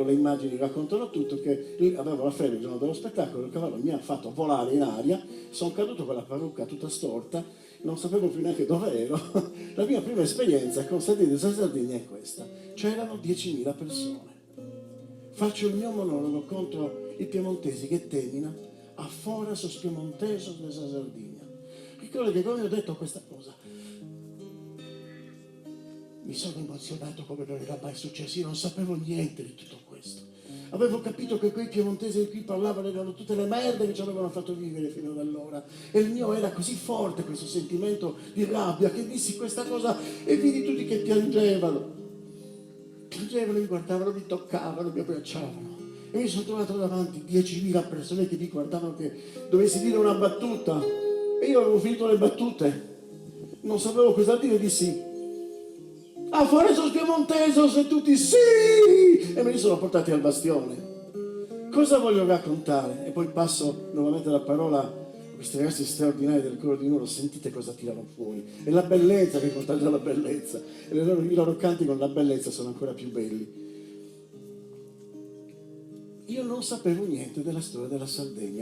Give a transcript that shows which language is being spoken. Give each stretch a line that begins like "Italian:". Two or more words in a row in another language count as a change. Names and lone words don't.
Italian: Le immagini raccontano tutto, che avevo la febbre il giorno dello spettacolo, il cavallo mi ha fatto volare in aria, sono caduto con la parrucca tutta storta, non sapevo più neanche dove ero. La mia prima esperienza con Sardegna è questa: c'erano 10.000 persone. Faccio il mio monologo contro i piemontesi che termina
Sardinian: a fora sos piemontesos de Sardegna.
Italian: Ricordo che come ho detto questa cosa mi sono emozionato come non era mai successo. Io non sapevo niente di tutto questo. Avevo capito che quei piemontesi di cui parlavano erano tutte le merde che ci avevano fatto vivere fino ad allora. E il mio era così forte questo sentimento di rabbia che dissi questa cosa e vidi tutti che piangevano. Piangevano, mi guardavano, mi toccavano, mi abbracciavano. E mi sono trovato davanti 10.000 persone che mi guardavano che dovessi dire una battuta. E io avevo finito le battute. Non sapevo cosa dire e dissi: a fare
Sardinian: sos piemontesos,
Italian: e tutti sì! E me li sono portati al bastione. Cosa voglio raccontare? E poi passo nuovamente la parola a questi ragazzi straordinari del coro di Nuoro. Sentite cosa tirano fuori. È la bellezza che contagia la bellezza. E i loro canti con la bellezza sono ancora più belli. Io non sapevo niente della storia della Sardegna.